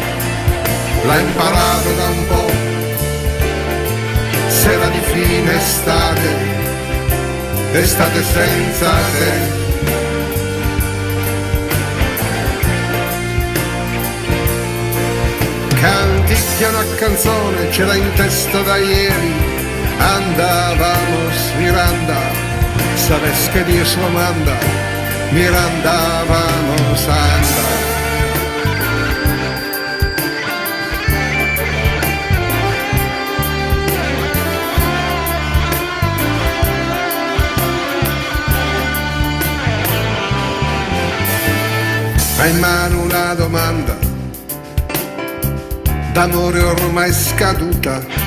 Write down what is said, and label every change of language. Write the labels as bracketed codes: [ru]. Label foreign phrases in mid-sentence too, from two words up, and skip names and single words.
[it] L'ha imparato da un po', sera di fine estate, estate senza te. Canticchia una canzone, ce l'ha in testa da ieri, [es] andavamos Miranda, sabes que Dios lo manda, Miranda vamos anda. [it] Ha in mano una domanda, d'amore ormai scaduta,